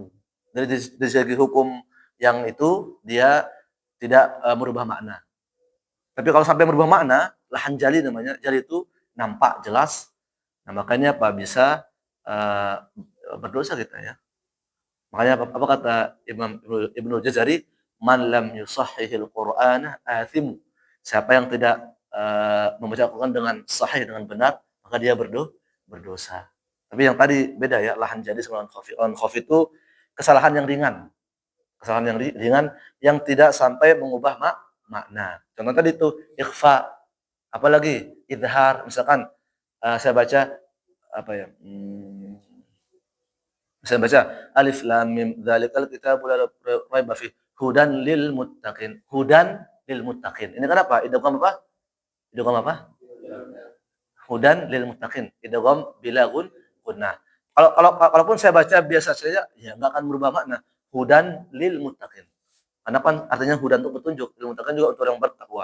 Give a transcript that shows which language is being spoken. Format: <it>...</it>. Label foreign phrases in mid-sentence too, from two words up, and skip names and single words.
<id>Dari segi hukum yang itu dia tidak merubah makna. Tapi kalau sampai merubah makna,</id> <ar>لحن جلي</ar> <id>namanya. Jali itu nampak jelas. Nah, makanya apa bisa berdosa kita ya. Makanya apa kata Imam Ibnu Jazari,</id> <ar>من لم يصحح القرآن آثم.</ar> <id>Siapa yang tidak membaca Al-Qur'an dengan sahih dengan benar, maka dia berdosa. Tapi yang tadi beda ya, lahan jadi sama</id> <ar>لحن خفي. لحن خفي</ar> <id>itu kesalahan yang ringan. Kesalahan yang ringan yang tidak sampai mengubah makna. Contoh tadi itu ikhfa, apalagi idhar, misalkan saya baca apa ya? Saya baca</id> <ar>ألف لام ميم ذلك الكتاب لا ريب فيه هدى للمتقين. هدى للمتقين.</ar> <id>Ini kan apa? Idgham apa? Idgham apa?</id> <ar>هدى للمتقين. إدغام بلا غنة.</ar> <id>Kalaupun saya baca biasa saja ya enggak akan berubah makna.</id> <ar>هدى للمتقين.</ar> <id>Karena kan artinya hudan itu petunjuk,</id> <ar>للمتقين</ar> <id>juga untuk orang bertakwa.</id>